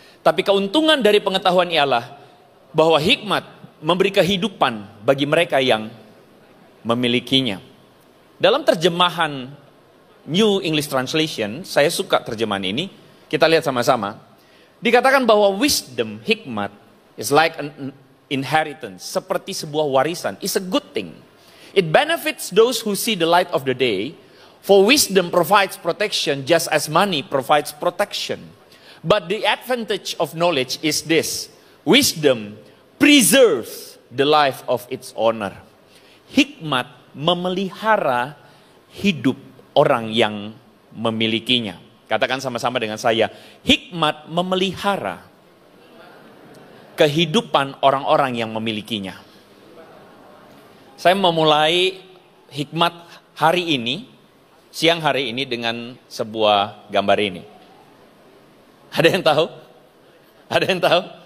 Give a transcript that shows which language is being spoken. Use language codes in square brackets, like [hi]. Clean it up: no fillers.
[id] Tapi keuntungan dari pengetahuan ialah bahwa hikmat memberi kehidupan bagi mereka yang memilikinya. Dalam terjemahan New English Translation, saya suka terjemahan ini. Kita lihat sama-sama. Dikatakan bahwa [en] wisdom, hikmat, is like an inheritance. [id] Seperti sebuah warisan. [en] It's a good thing. It benefits those who see the light of the day. For wisdom provides protection just as money provides protection. But the advantage of knowledge is this. Wisdom preserves the life of its owner. [id] Hikmat memelihara hidup orang yang memilikinya. Katakan sama-sama dengan saya. Hikmat memelihara kehidupan orang-orang yang memilikinya. Saya memulai hikmat hari ini, siang hari ini dengan sebuah gambar ini. Ada yang tahu? Ada yang tahu?